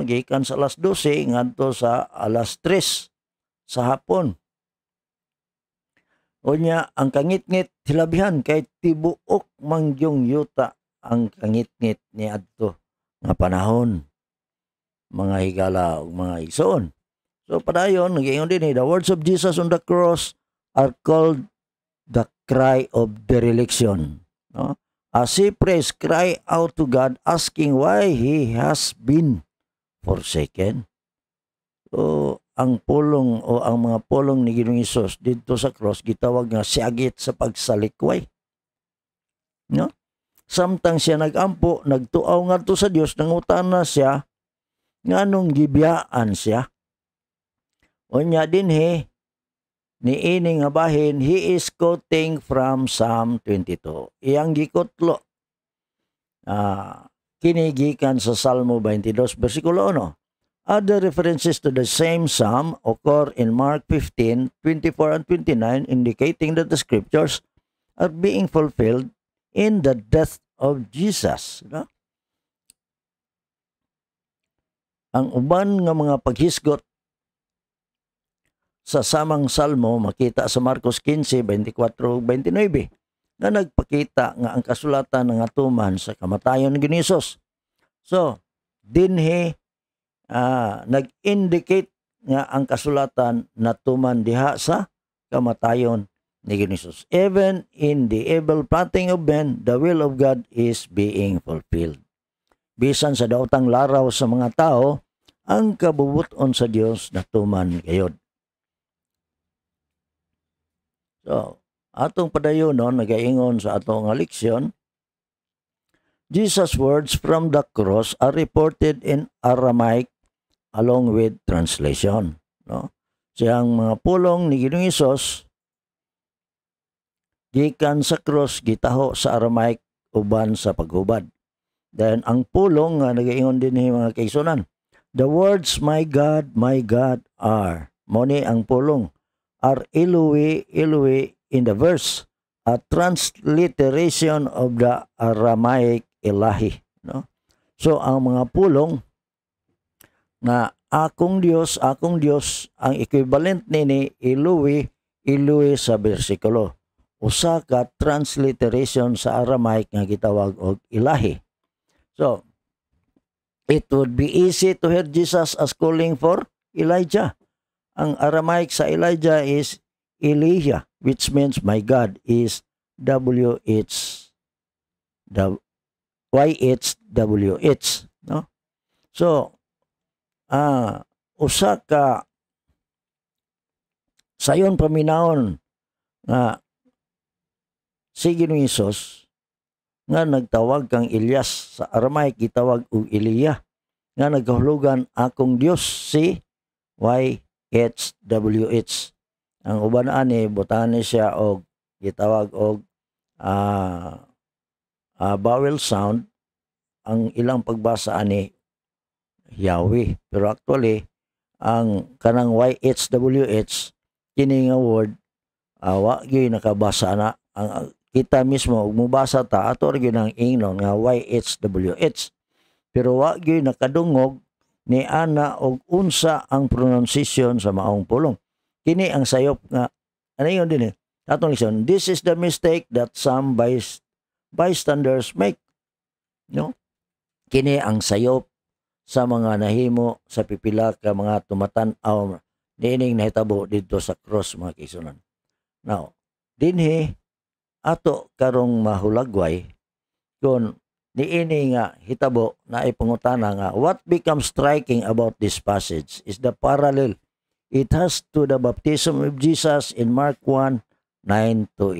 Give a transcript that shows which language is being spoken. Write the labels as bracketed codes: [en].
[ceb] Gikan sa alas 12 ngadto sa alas 3 sa hapon. Unya ang kangit-ngit hilabihan kay tibuok mangyong yuta ang kangit-ngit ni adto nga panahon, mga higala ug mga igsoon. [en] So [ceb] padayon nagingon din [en] the words of Jesus on the cross are called the cry of dereliction. No? As he prays, cry out to God asking why he has been forsaken. [ceb] So ang pulong o ang mga pulong ni Ginoong Hesus dito sa cross gitawag nga siagit sa pagsalikway. No? Samtang siya nagampo, nagtuaw ngadto sa Dios, nangutana siya nganong gibiyaan siya. Unya dinhi niini nga bahin, [en] he is quoting from Psalm 22. [ceb] Iyang gikutlo kini gikan sa Salmo 22 bersikulo 1. [en] Other references to the same psalm occur in Mark 15, 24 and 29, indicating that the scriptures are being fulfilled in the death of Jesus. No? [ceb] Ang uban nga mga paghisgot sa samang salmo makita sa Marcos 15, 24, 29. nga nagpakita nga ang kasulatan nga tuman sa kamatayon ni Hesus. So, dinhi nag-indicate nga ang kasulatan natuman diha sa kamatayon ni Hesus. [en] Even in the evil plotting of men, the will of God is being fulfilled. [ceb] Bisan sa daotang laraw sa mga tao, ang kabubuton sa Dios natuman gayod. [en] So, [ceb] atong padayonon nagaingon sa atong leksyon, [en] Jesus' words from the cross are reported in Aramaic along with translation. No? [ceb] Siyang mga pulong ni Ginoong Hesus gikan sa cross gitaho sa Aramaic uban sa paghubad. [en] Then [ceb] ang pulong nga nagaingon din ni mga kaigsunan, [en] the words my God are, [ceb] moni ang pulong, [en] are Eloi, Eloi in the verse, a transliteration of the Aramaic Ilahi. No? [ceb] So, ang mga pulong na akong Diyos, ang equivalent nini Eloi, Eloi sa bersikulo. Usa ka transliteration sa Aramaic nga gitawag og Ilahi. [en] So, it would be easy to hear Jesus as calling for Elijah. Ang Aramaic sa Elijah is Elijah, which means my God is YHWH. No? [ceb] So, usa ka sayon paminahon nga si Ginoong Hesus nga nagtawag kang Elias, sa Aramaic gitawag og Eliya, nga nagahulugan akong Dios si YHWH. Ang uban ani butangan ni siya og gitawag og vowel sound, ang ilang pagbasa ani Yahweh, pero actually ang kanang YHWH kini nga word wa gyud nakabasa na ang kita mismo ug mubasa ta ato ra gyud ang ingnon nga YHWH, pero wa gyud nakadungog ni ana og unsa ang pronunciation sa maong pulong. Kini ang sayop nga ano yun din atong lesson. [en] This is the mistake that some bystanders make. No? [ceb] Kini ang sayop sa mga nahimo sa pipila ka mga tumatan-aw niining nahitabo dito sa cross, mga kaigsunan. [en] Now, [ceb] dinhi ato karong mahulagway kun niini nga hitabo na ipangutana nga [en] what becomes striking about this passage is the parallel it has to the baptism of Jesus in Mark 1:9-11.